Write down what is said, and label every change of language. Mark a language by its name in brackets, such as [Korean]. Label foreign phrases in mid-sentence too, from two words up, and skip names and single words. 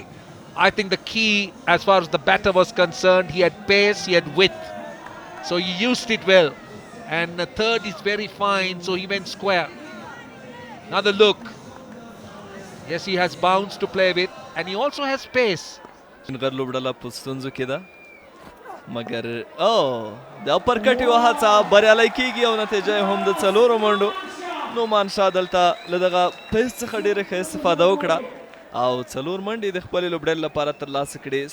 [English] I think the key as far as the batter was concerned, he had pace, he had width. So he used it well. And the third is very fine, so he went square. Another look. Yes, he has bounce to play with, and he also has pace. [Pashto] غر لوبډله په ستونزو کې ده مګر د اپرکټ یو هڅه بریالی کیږي او نتیجه یې هم د څلورو منډو نومان شاه دلته له دغه پیس څخه ډېره ښه استفاده وکړه او څلور منډې د خپلې لوبډلې لپاره ترلاسه کړې.